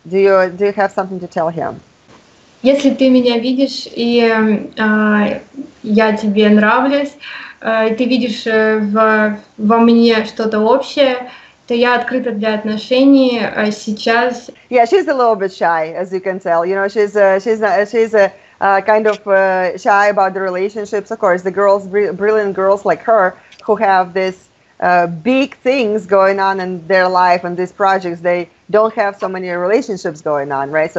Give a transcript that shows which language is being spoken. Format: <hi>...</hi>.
<en>Do you have something to tell him?</en> <ru>Если ты меня видишь, и я тебе нравлюсь, и ты видишь во мне что-то общее, то я открыта для отношений сейчас.</ru> <en>Yeah, she's a little bit shy, as you can tell. You know, she's kind of shy about the relationships. Of course, the girls, brilliant girls like her, who have this big things going on in their life and these projects, they don't have so many relationships going on, right?</en>